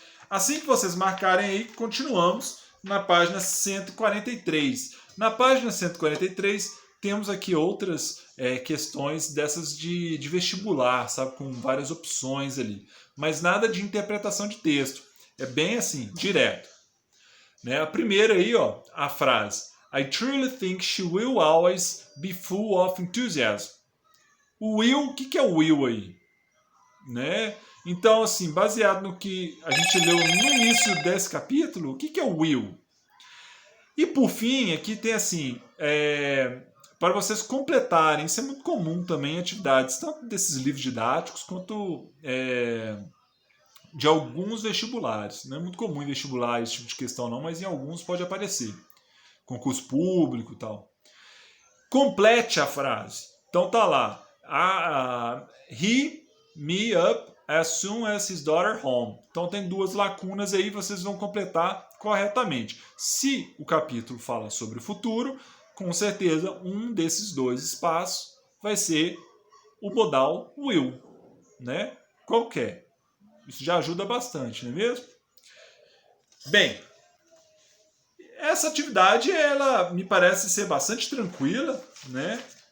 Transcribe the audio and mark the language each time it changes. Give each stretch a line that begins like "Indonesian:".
Portuguese: Assim que vocês marcarem aí, continuamos na página 143. Na página 143 temos aqui outras questões dessas de vestibular, sabe? Com várias opções ali. Mas nada de interpretação de texto. É bem assim, direto. Né? A primeira aí, ó, a frase
English: I truly think she will always be full of enthusiasm.
Portuguese: O will, o que é o will aí? Né? Então, assim, baseado no que a gente leu no início desse capítulo, o que é o will? E por fim, aqui tem assim, para vocês completarem, isso é muito comum também em atividades, tanto desses livros didáticos quanto de alguns vestibulares. Não é muito comum em vestibular esse tipo de questão não, mas em alguns pode aparecer. Concurso público e tal. Complete a frase. Então tá lá.
English: He me up as soon as his daughter home.
Portuguese: Então tem duas lacunas aí, vocês vão completar corretamente. Se o capítulo fala sobre o futuro, com certeza um desses dois espaços vai ser o modal will, né? Qualquer. Isso já ajuda bastante, não é mesmo? Bem, essa atividade ela me parece ser bastante tranquila, né?